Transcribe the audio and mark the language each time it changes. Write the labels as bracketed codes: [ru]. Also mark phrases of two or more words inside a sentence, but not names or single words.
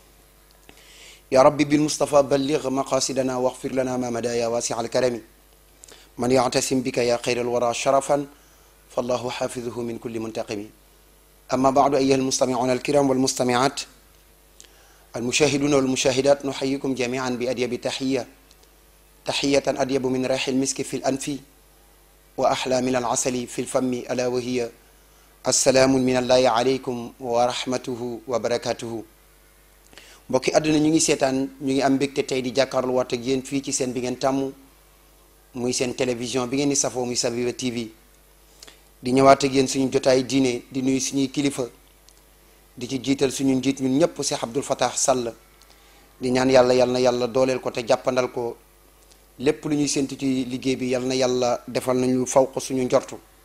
[ar] يا ربي بالمصطفى بلغ مقاصدنا واغفر لنا ما مدى يا واسع الكرم من يعتصم بك يا خير الورى شرفا فالله حافظه من كل منتقم أما بعد أيها المستمعون الكرام والمستمعات المشاهدون والمشاهدات نحييكم جميعا بأديب تحية أديب من ريح المسك في الأنف وأحلى من العسل في الفم ألا وهي السلام من الله عليكم ورحمته وبركاته [wo] mbokki àdduna ñu ngi seetaan ñu ngi am mbégte tey di jàkkaarloo waat ak yéen fii ci seen bi ngeen tàmm muy seen télévision bi ngeen di safoo muy Sabiba TV di ñëwaat ak yéen suñu jotaay diine di nuyu suñuy kilifa di ci jiital suñu njiit ñun ñëpp Cheikh Abdoul Fattah Sall di ñaan yàlla na yàlla dooleel ko te jàppandal ko lépp lu ñuy séntu ci liggéey bi yal na yàlla defal nañu faw ko suñu njortu